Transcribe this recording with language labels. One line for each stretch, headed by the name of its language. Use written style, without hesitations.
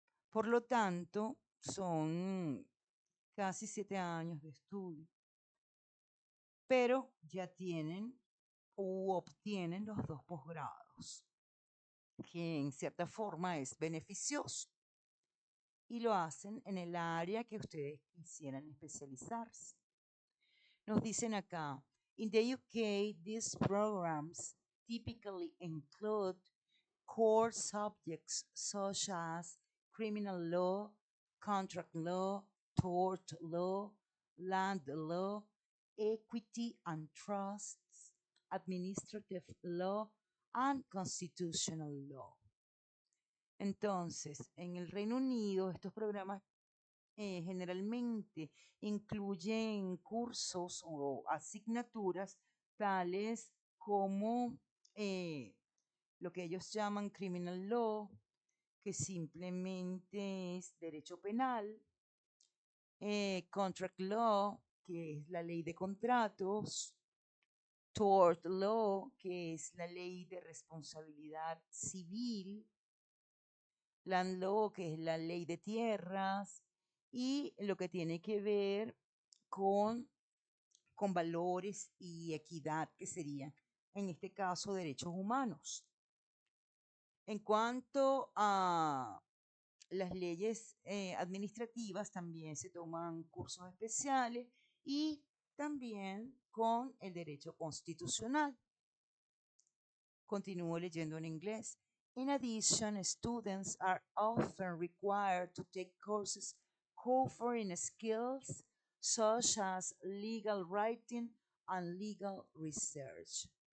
Spanish: Por lo tanto, son casi 7 años de estudio, pero ya tienen u obtienen los 2 posgrados, que en cierta forma es beneficioso. Y lo hacen en el área que ustedes quisieran especializarse. Nos dicen acá,
English: in the UK, these programs typically include core subjects such as criminal law, contract law, tort law, land law, equity and trusts, administrative law, and constitutional law.
Spanish: Entonces, en el Reino Unido, estos programas generalmente incluyen cursos o asignaturas tales como lo que ellos llaman criminal law, que simplemente es derecho penal, contract law, que es la ley de contratos, tort law, que es la ley de responsabilidad civil, land law, que es la ley de tierras, y lo que tiene que ver con valores y equidad, que serían, en este caso, derechos humanos. En cuanto a las leyes administrativas, también se toman cursos especiales y también con el derecho constitucional. Continúo leyendo en inglés.
English: In addition, students are often required to take courses covering skills such as legal writing and legal research.